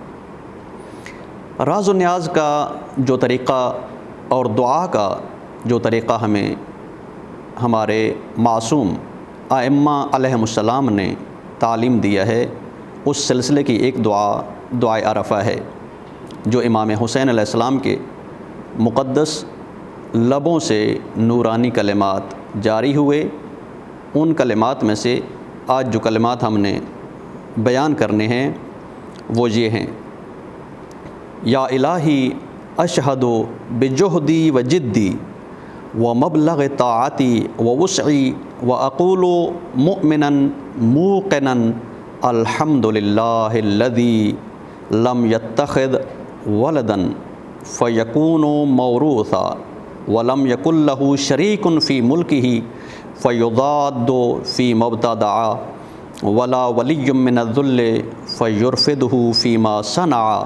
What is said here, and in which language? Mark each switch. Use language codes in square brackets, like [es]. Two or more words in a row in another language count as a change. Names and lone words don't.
[ur] راز و نیاز کا جو طریقہ اور دعا کا جو طریقہ ہمیں ہمارے معصوم ائمہ [ar] علیہم السلام [ur] نے تعلیم دیا ہے، اس سلسلے کی ایک دعائے عرفہ ہے، جو امام حسین [ar] علیہ السلام [ur] کے مقدس لبوں سے نورانی کلمات جاری ہوئے۔ ان کلمات میں سے آج جو کلمات ہم نے بیان کرنے ہیں وہ یہ ہیں: [ar] یا الہی اشہد بجہدی و جدی و مبلغ طاعتی و وسعی و اقول مؤمنا موقنا الحمد للہ الذی لم یتخذ ولدا فیکون موروثا ولم یکن لہ شریک فی ملکہ فیضاد فی مبتدع ولا ولی من الذل فیرفدہ فیما صنع